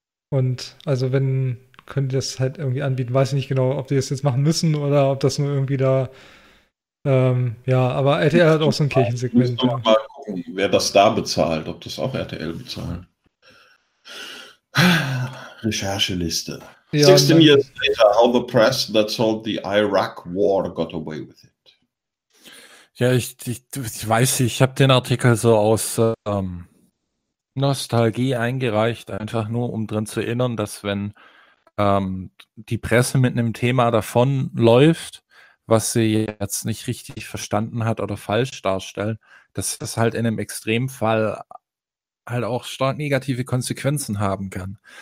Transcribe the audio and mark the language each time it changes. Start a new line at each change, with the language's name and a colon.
German: Und also wenn, können die das halt irgendwie anbieten. Weiß ich nicht genau, ob die das jetzt machen müssen oder ob das nur irgendwie da. Aber RTL hat auch so ein Kirchensegment. Mal gucken, wer das da bezahlt, ob das auch RTL bezahlt. Rechercheliste. Ja,
English: 16 years later, how the press that sold the Iraq war got away with it.
German: Ja, ich weiß, ich habe den Artikel so aus Nostalgie eingereicht, einfach nur um drin zu erinnern, dass wenn die Presse mit einem Thema davonläuft, was sie jetzt nicht richtig verstanden hat oder falsch darstellen, dass das halt in einem Extremfall halt auch stark negative Konsequenzen haben kann.